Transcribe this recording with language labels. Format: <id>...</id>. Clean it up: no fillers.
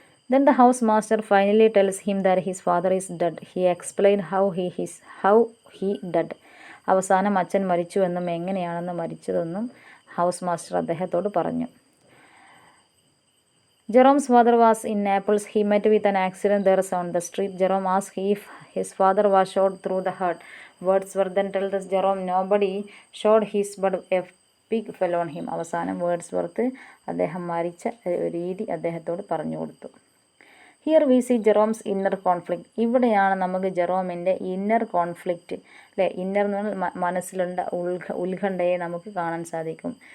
<en>Then the house master finally tells him that his father is dead. He explained how he died.</en> <ml>അവസാനം അച്ഛൻ മരിച്ചു എന്നും എങ്ങനെയാണെന്ന് മരിച്ചതെന്നും house master അദ്ദേഹത്തോട് പറഞ്ഞു.</ml> <en>Jerome's father was in Naples. He met with an accident there on the street. Jerome asked if his father was shot through the heart. Wordsworth then tells us Jerome nobody shot his but a pig fell on him.</en> <ml>അവസാനം Wordsworth അദ്ദേഹം മരിച്ച രീതി അദ്ദേഹത്തോട് പറഞ്ഞു കൊടുത്തു.</ml> <en>Here we see Jerome's inner conflict.</en> <ml>ഇവിടെയാണ് നമുക്ക് ജെറോമിൻ്റെ inner conflict, അല്ലേ, ഇന്നർ എന്ന് പറഞ്ഞാൽ മനസ്സിലുണ്ട ഉത്കണ്ഠയെ നമുക്ക് കാണാൻ സാധിക്കും.</ml>